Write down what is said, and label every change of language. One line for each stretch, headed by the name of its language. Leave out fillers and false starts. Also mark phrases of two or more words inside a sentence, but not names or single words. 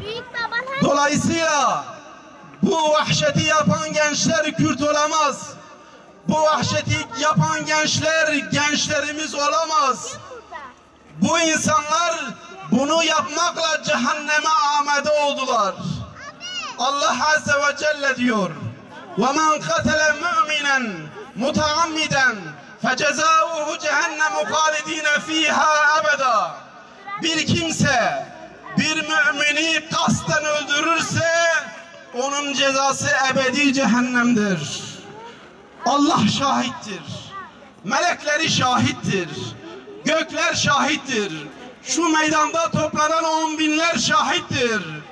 Turkish: Dolayısıyla bu vahşeti yapan gençler Kürt olamaz. Bu vahşeti yapan gençler gençlerimiz olamaz. Bu insanlar bunu yapmakla cehenneme amade oldular.
Arabic: الله عز وجل
Turkish: diyor:
Arabic: وَمَنْ قَتَلَ مُؤْمِنًا مُتَعَمِّدًا فَجَزَاؤُهُ جَهَنَّمُ خَالِد۪ينَ ف۪يهَا أَبَدًا.
Turkish: Bir kimse bir mümini kasten öldürürse onun cezası ebedi cehennemdir. Allah şahittir. Melekleri şahittir. Gökler şahittir. Şu meydanda toplanan 10 binler şahittir.